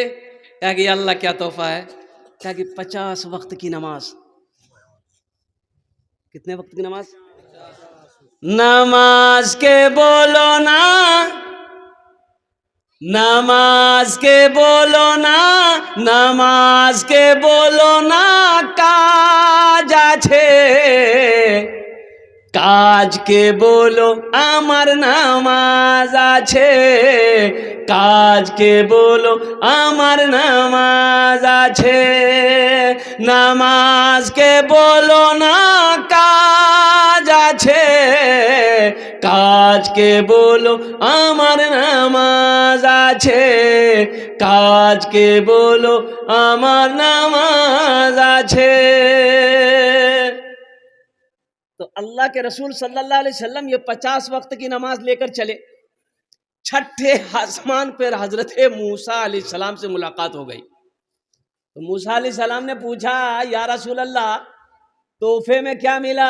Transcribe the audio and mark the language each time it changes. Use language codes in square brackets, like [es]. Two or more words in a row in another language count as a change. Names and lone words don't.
[ur] کہا کہ اللہ کیا تحفہ ہے؟ کہا کہ 50 وقت کی نماز. کتنے وقت کی نماز؟ [bn] নামাজ কে বলো না, নামাজ কে বলো না, নামাজ কে বলো না কাজ আছে, কাজ কে বলো আমার নামাজ আছে, কাজ কে বলো আমার নামাজ আছে, নামাজ কে বলো না কাজ আছে, কাজ কে বলো আমার নামাজ আছে, কাজ কে বলো আমার নামাজ আছে. [ur] تو اللہ کے رسول صلی اللہ علیہ وسلم یہ 50 وقت کی نماز لے کر چلے. چھٹے آسمان پر حضرت موسیٰ علیہ السلام سے ملاقات ہو گئی. تو موسیٰ علیہ السلام نے پوچھا یا رسول اللہ تحفے میں کیا ملا؟